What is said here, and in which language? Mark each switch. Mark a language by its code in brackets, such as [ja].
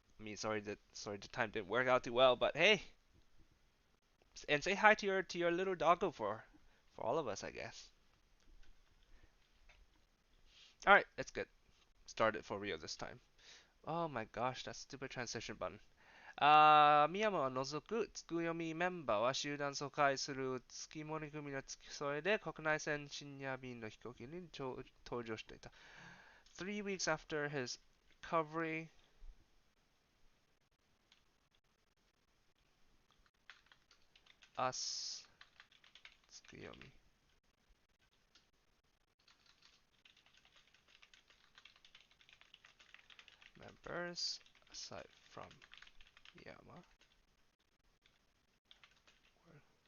[en] I mean, sorry the time didn't work out too well, but hey, and say hi to your little doggo for all of us, I guess. All right, let's get started for real this time. Oh my gosh, that stupid transition button. [ja] ミヤマを除くつく読みメンバーは集団疎開する月森組の付き添いで国内線深夜便の飛行機に搭乗していた。 [en] 3 weeks after his recovery, us つく読み members, aside from Miyama, were